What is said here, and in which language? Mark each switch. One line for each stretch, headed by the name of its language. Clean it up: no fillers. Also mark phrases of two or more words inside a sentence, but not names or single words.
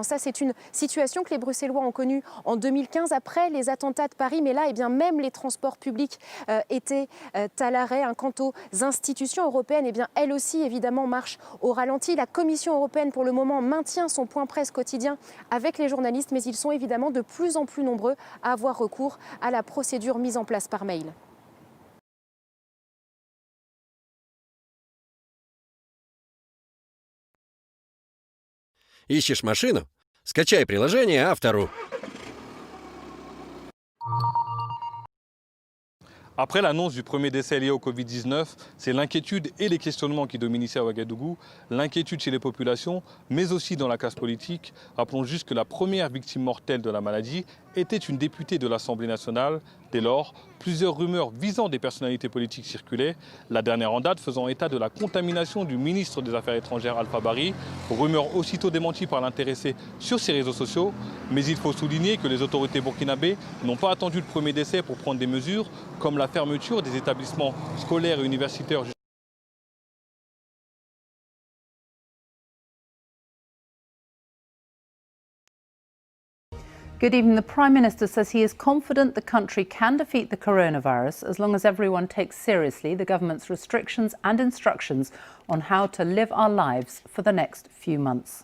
French: Ça, c'est une situation que les Bruxellois ont connue en 2015 après les attentats de Paris, mais là, eh bien, même les transports publics étaient à l'arrêt. Quant aux institutions européennes, eh bien, elles aussi, évidemment, marchent au ralenti. La Commission européenne, pour le moment, maintient son point presse quotidien avec les journalistes, mais ils sont évidemment de plus en plus nombreux à avoir recours à la procédure mise en place par mail.
Russian: Ищешь машину? Скачай приложение «Автору».
French: Après l'annonce du premier décès lié au Covid-19, c'est l'inquiétude et les questionnements qui dominent ici à Ouagadougou, l'inquiétude chez les populations, mais aussi dans la classe politique. Rappelons juste que la première victime mortelle de la maladie était une députée de l'Assemblée nationale. Dès lors, plusieurs rumeurs visant des personnalités politiques circulaient, la dernière en date faisant état de la contamination du ministre des Affaires étrangères Alpha Bari, rumeur aussitôt démentie par l'intéressé sur ses réseaux sociaux. Mais il faut souligner que les autorités burkinabées n'ont pas attendu le premier décès pour prendre des mesures, comme la fermeture des établissements scolaires et universitaires.
English: Good evening. The Prime Minister says he is confident the country can defeat the coronavirus as long as everyone takes seriously the government's restrictions and instructions on how to live our lives for the next few months.